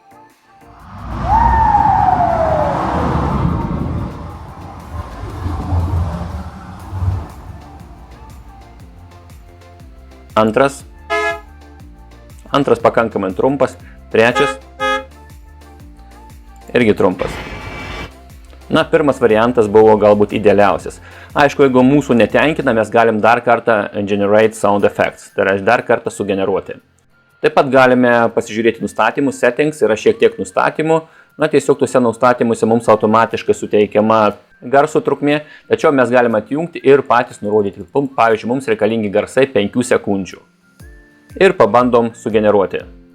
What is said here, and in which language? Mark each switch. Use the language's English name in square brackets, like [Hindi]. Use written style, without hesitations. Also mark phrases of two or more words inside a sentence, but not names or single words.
[Lithuanian] Antras pakankamai trumpas. Trečias. Irgi trumpas. Na, pirmas variantas buvo galbūt idealiausias. Aišku, jeigu mūsų netenkina, mes galim dar kartą [English] generate sound effects, [Lithuanian] tai yra dar kartą sugeneruoti. Taip pat galime pasižiūrėti nustatymus, settings, yra šiek tiek nustatymų. Na, tiesiog tuose nustatymuose mums automatiškai suteikiama garso trukmė, tačiau mes galime atjungti ir patys nurodyti. Pavyzdžiui, mums reikalingi garsai 5 sekundžių. Ir pabandom sugeneruoti.